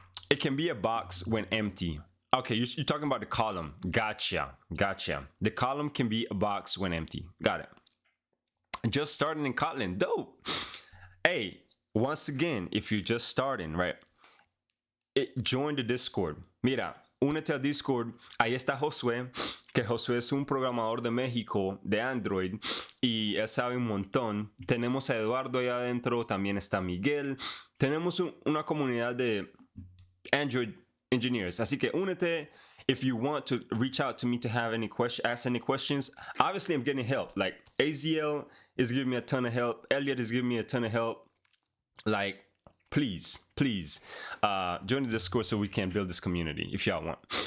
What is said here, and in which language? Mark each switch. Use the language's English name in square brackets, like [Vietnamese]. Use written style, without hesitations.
[English] It can be a box when empty. Okay, you're talking about the column. Gotcha. The column can be a box when empty. Got it. Just starting in Kotlin. Dope. Hey, once again, if you're just starting, right? Join the Discord. [Spanish] Mira, únete al Discord. Ahí está Josué, que Josué es un programador de México, de Android, y él sabe un montón. Tenemos a Eduardo allá adentro, también está Miguel. Tenemos una comunidad de Android engineers. Así que únete [English] if you want to reach out to me to have any ask any questions. Obviously, I'm getting help. Like AZL is giving me a ton of help. Elliot is giving me a ton of help. Like, please, join the Discord so we can build this community if y'all want.